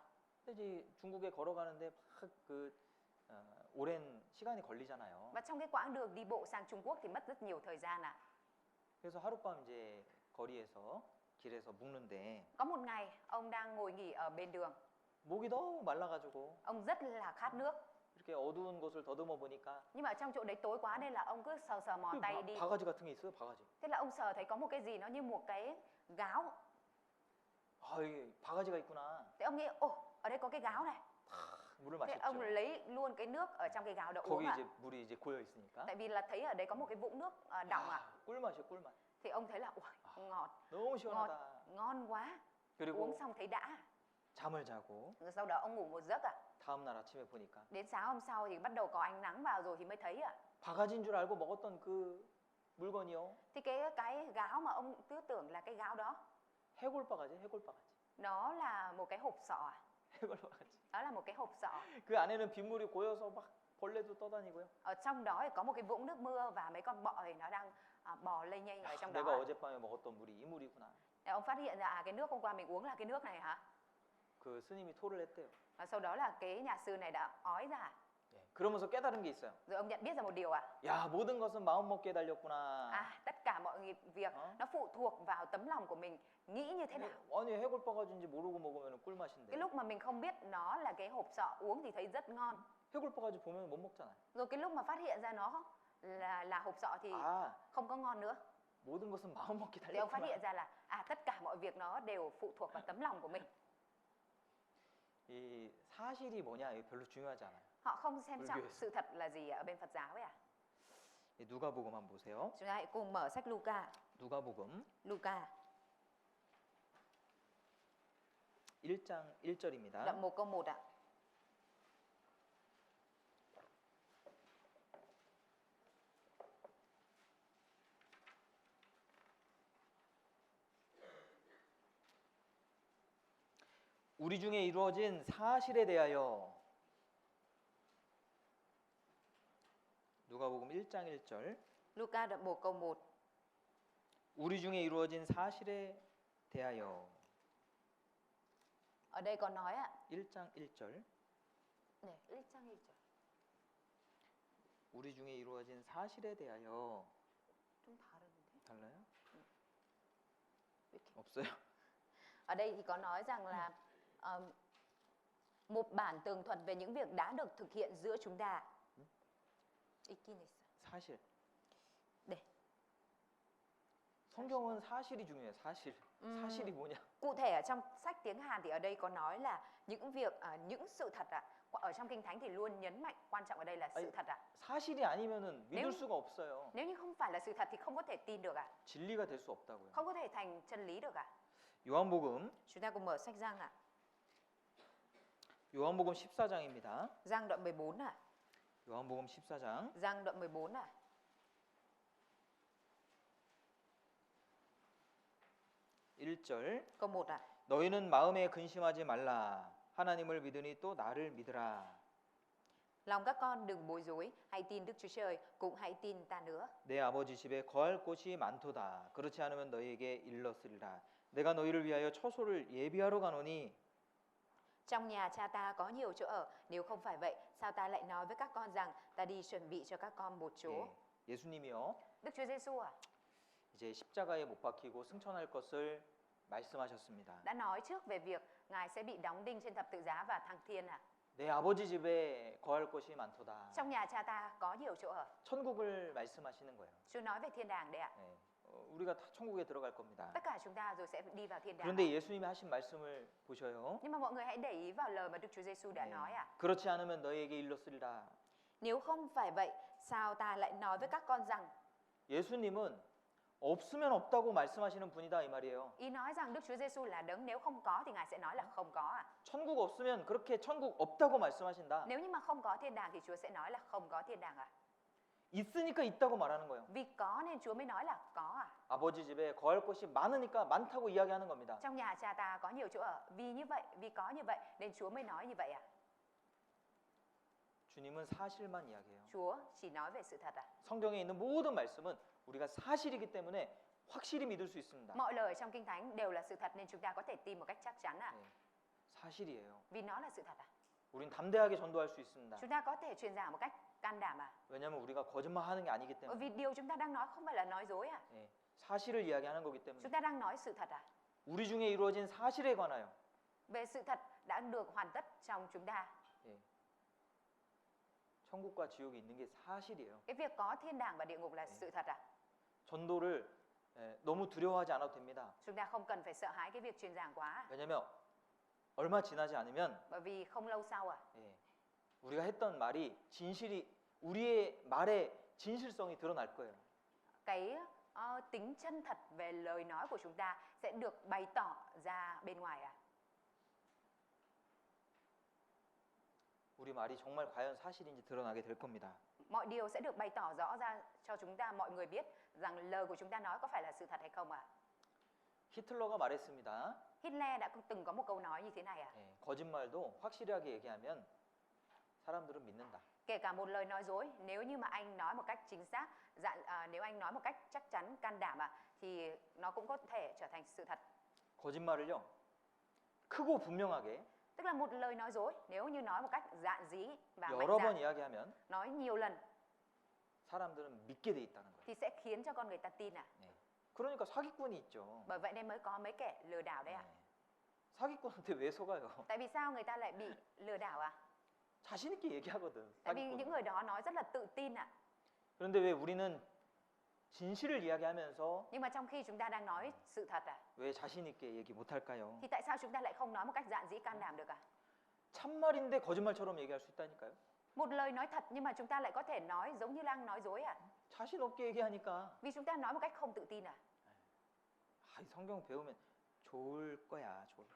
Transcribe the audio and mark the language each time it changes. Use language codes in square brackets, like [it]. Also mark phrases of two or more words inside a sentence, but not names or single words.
[ko] 근데 이제 중국에 걸어가는데 막그 오랜 시간이 걸리잖아요. [vi] Và trong cái quãng đường đi bộ sang Trung Quốc thì mất rất nhiều thời gian à? [ko] 그래서 하룻밤 이제 거리에서 길에서 묵는데 [vi] Có một ngày ông đang ngồi nghỉ ở bên đường, [ko] 목이 너무 말라가지고 [vi] ông rất là khát nước. [ko] 이렇게 어두운 곳을 더듬어 보니까 [vi] Nhưng mà ở trong chỗ đấy tối quá nên là ông cứ sờ sờ mò tay đi. [ko] 바가지 같은 게 있어요. 바가지. [vi] Thế là ông sờ thấy có một cái gì nó như một cái gáo. [ko] 아, 이게 바가지가 있구나. [vi] Thế ông nghĩ, ồ, ở đây có cái gáo này. [ko] 물을 [vi] Thế ông [ko] 마셨죠. [vi] lấy luôn cái nước ở trong cái gáo đó uống [ko] 거기 [vi] à? [ko] 이제 물이 이제 고여 있으니까. [vi] Tại vì là thấy ở đấy có một cái vũng nước đọng à? [ko] 꿀맛이요, 꿀맛. [vi] Thì ông thấy là ui, ngọt, [ko] 너무 시원하다. [vi] ngon quá. [ko] 그리고 [vi] Uống xong thấy đã. [ko] 잠을 자고 [vi] Rồi sau đó ông ngủ một giấc à? [ko] 다음 날 아침에 보니까 [vi] Đến sáng hôm sau thì bắt đầu có ánh nắng vào rồi thì mới thấy à? [ko] 바가지인 줄 알고 먹었던 그 물건이요. [vi] Thì cái gáo mà ông cứ tưởng là cái gáo đó, [ko] 해골바가지, 해골바가지. [vi] nó là một cái hộp sọ à? [ko] 해골바가지. [vi] Đó là một cái hộp sọ. [ko] 그 안에는 빗물이 고여서 막 벌레도 떠다니고요. [vi] Ở trong đó thì có một cái vũng nước mưa và mấy con bọ thì nó đang bò lây nhanh ở trong đó. [ko] 내가 어젯밤에 먹었던 물이 이 물이구나. [vi] Thì ông phát hiện ra cái nước hôm qua mình uống là cái nước này hả? [ko] 그 스님이 토를 했대요. [vi] Và sau đó là cái nhà sư này đã ói ra. [ko] 예, 그러면서 깨달은 게 있어요. [vi] Rồi ông nhận biết ra một điều ạ. [ko] 야, 모든 것은 마음 먹기에 달렸구나. [vi] Tất cả mọi việc nó phụ thuộc vào tấm lòng của mình nghĩ như thế nào. [ko] 아니, 해골바가지인지 모르고 먹으면 꿀맛인데. [vi] Cái lúc mà mình không biết nó là cái hộp sọ uống thì thấy rất ngon. [ko] 해골바가지 보면 못 먹잖아요. [vi] Rồi cái lúc mà phát hiện ra nó là hộp sọ thì không có ngon nữa. [ko] 모든 것은 마음 먹기 [vi] Thì ông phát [ko] 달렸구나. [vi] hiện ra là tất cả mọi việc nó đều phụ thuộc vào tấm lòng của mình. [ko] 이 사실이 뭐냐 이거 별로 중요하지 않아요. [vi] Họ không xem trọng [ko] 불교에서. [vi] sự thật là gì ở bên Phật giáo ấy à? [ko] 이 누가복음 한번 보세요. [vi] Chúng ta hãy cùng mở sách Luca. [ko] 누가복음 [vi] Luca [ko] 1장 1절입니다. [vi] đoạn 1 câu 1 ạ. [ko] 우리 중에 이루어진 사실에 대하여 누가복음 1장 1절 [vi] Luca đoạn 1 câu 1. [ko] 우리 중에 이루어진 사실에 대하여 [vi] Ở đây có nói ạ. [ko] 1장 1절 네, 1장 1절. 우리 중에 이루어진 사실에 대하여 좀 다른데. 달라요? 없어요. [vi] Ở đây thì có nói rằng là một bản tường thuật về những việc đã được thực hiện giữa chúng ta. [ko] 있긴 있어. 사실. 네. 성경은 사실이 중요해요. 사실. 사실이 뭐냐? [vi] Cụ thể ở trong sách tiếng Hàn thì ở đây có nói là những việc, những sự thật ạ. Ở trong Kinh Thánh thì luôn nhấn mạnh quan trọng ở đây là sự [ko] 아니, [vi] thật ạ. [ko] 사실이 아니면은 믿을 [vi] nếu [ko] 수가 없어요. [vi] nếu như không phải là sự thật thì không có thể tin được ạ. [ko] 진리가 될 수 없다고요. [vi] Không có thể thành chân lý được ạ. [ko] 요한복음 [vi] Chúng ta cùng mở sách Giăng ạ. [ko] 요한복음 14장입니다. [vi] Giăng đoạn 14 ạ. [ko] 요한복음 14장 [vi] Giăng đoạn 14 ạ. [ko] 1절 [vi] Câu 1 ạ. [ko] 너희는 마음에 근심하지 말라. 하나님을 믿으니 또 나를 믿으라. [vi] Lòng các con đừng bối rối, hãy tin Đức Chúa Trời, cũng hãy tin ta nữa. [ko] 내 아버지 집에 거할 곳이 많도다. 그렇지 않으면 너희에게 일렀으리라. 내가 너희를 위하여 처소를 예비하러 가노니 [vi] Trong nhà cha ta có nhiều chỗ ở, nếu không phải vậy, sao ta lại nói với các con rằng ta đi chuẩn bị cho các con một chỗ? [ko] 예, 예수님이요. [vi] Đức Chúa Giêsu à, [ko] 이제 십자가에 못 박히고 승천할 것을 말씀하셨습니다. [vi] đã nói trước về việc Ngài sẽ bị đóng đinh trên thập tự giá và thăng thiên à? [ko] 내 아버지 집에 거할 곳이 많도다. [vi] Trong nhà cha ta có nhiều chỗ ở. [ko] 천국을 말씀하시는 거예요. [vi] Chúa nói về thiên đàng đấy ạ. [ko] 예, 우리가 다 천국에 들어갈 겁니다. [vi] Tất cả chúng ta rồi sẽ đi vào thiên đàng. [ko] 그런데 예수님이 하신 말씀을 보셔요. [vi] Nhưng mà mọi người hãy để ý vào lời mà Đức Chúa Giêsu đã [ko] 네. [vi] nói ạ. [ko] 그렇지 않으면 너희에게 일렀으리라. [vi] Nếu không phải vậy, sao ta lại nói với các con rằng? [ko] 예수님은 없으면 없다고 말씀하시는 분이다 이 말이에요. [vi] Ý nói rằng Đức Chúa Giêsu là đấng, nếu không có thì Ngài sẽ nói là không có ạ. [ko] 천국 없으면 그렇게 천국 없다고 말씀하신다. [vi] Nếu như mà không có thiên đàng thì Chúa sẽ nói là không có thiên đàng ạ. [ko] 있으니까 있다고 말하는 거예요. [vi] Vì có nên Chúa mới nói là có ạ. [ko] 아버지 집에 거할 곳이 많으니까 많다고 이야기하는 겁니다. [vi] Trong nhà cha ta có nhiều chỗ ở. Vì như vậy, vì có như vậy nên Chúa mới nói như vậy ạ. [ko] 주님은 사실만 이야기해요. [vi] Chúa chỉ nói về sự thật ạ. [ko] 성경에 있는 모든 말씀은 우리가 사실이기 때문에 확실히 믿을 수 있습니다. [vi] Mọi lời trong Kinh Thánh đều là sự thật nên chúng ta có thể tin một cách chắc chắn ạ. [ko] 네, 사실이에요. [vi] Vì nó là sự thật ạ. [ko] 우린 담대하게 전도할 수 있습니다. [vi] Chúng ta có thể truyền giảng một cách can đảm ạ. [ko] 왜냐하면 우리가 거짓말하는 게 아니기 [vi] Bởi [ko] 때문에. [vi] vì điều chúng ta đang nói không phải là nói dối ạ. [ko] 네, 사실을 이야기하는 거기 때문에. [vi] Chúng ta đang nói sự thật ạ. [ko] 우리 중에 이루어진 사실에 관하여 [vi] Về sự thật đã được hoàn tất trong chúng ta. [ko] 예, 천국과 지옥이 있는 게 사실이에요. [vi] Cái việc có thiên đàng và địa ngục là sự thật ạ. [ko] 전도를 너무 두려워하지 않아도 됩니다. [vi] Chúng ta không cần phải sợ hãi cái việc truyền giảng quá. [ko] 왜냐하면 얼마 지나지 않으면 [vi] Bởi vì không lâu sau ạ, [ko] 예, 우리가 했던 말이 진실이 우리의 말의 진실성이 드러날 거예요. [vi] cái tính chân thật về lời nói của chúng ta sẽ được bày tỏ ra bên ngoài ạ. [ko] 우리 말이 정말 과연 사실인지 드러나게 될 겁니다. [vi] Mọi điều sẽ được bày tỏ rõ ra cho chúng ta, mọi người biết rằng lời của chúng ta nói có phải là sự thật hay không ạ. [ko] 히틀러가 말했습니다. [vi] Hitler đã từng có một câu nói như thế này ạ. [ko] 예, 거짓말도 확실하게 얘기하면 사람들은 믿는다. [vi] Kể cả một lời nói dối, nếu như mà anh nói một cách chính xác, nếu anh nói một cách chắc chắn, can đảm ạ, thì nó cũng có thể trở thành sự thật. [ko] 거짓말을요, 크고 분명하게 [vi] Tức là một lời nói dối, nếu như nói một cách dạn dĩ và mạnh [ko] 여러 번 [vi] dạn, [ko] 이야기하면 [vi] nói nhiều lần [ko] 사람들은 믿게 돼 있다는 거예요. [vi] thì sẽ khiến cho con người ta tin ạ. [ko] 네. 그러니까 사기꾼이 있죠. [vi] Bởi vậy nên mới có mấy kẻ lừa đảo đấy ạ. [ko] 네. 사기꾼한테 왜 속아요? [vi] Tại vì sao người ta lại bị lừa đảo ạ? [ko] 자신 있게 얘기하거든. [vi] Tại vì những [ko] 사기꾼은. [vi] người đó nói rất là tự tin ạ. [ko] 그런데 왜 우리는 진실을 이야기하면서 [vi] Nhưng mà trong khi chúng ta đang nói sự thật ạ, [ko] 왜 자신 있게 얘기 못 할까요? [vi] thì tại sao chúng ta lại không nói một cách dạn dĩ can đảm được ạ? [ko] 참말인데 거짓말처럼 얘기할 수 있다니까요. [vi] Một lời nói thật nhưng mà chúng ta lại có thể nói giống như đang nói dối ạ. [ko] 자신 없게 얘기하니까 [vi] Vì chúng ta nói một cách không tự tin ạ. [ko] 이 성경 배우면 좋을 거야, 좋을 거야.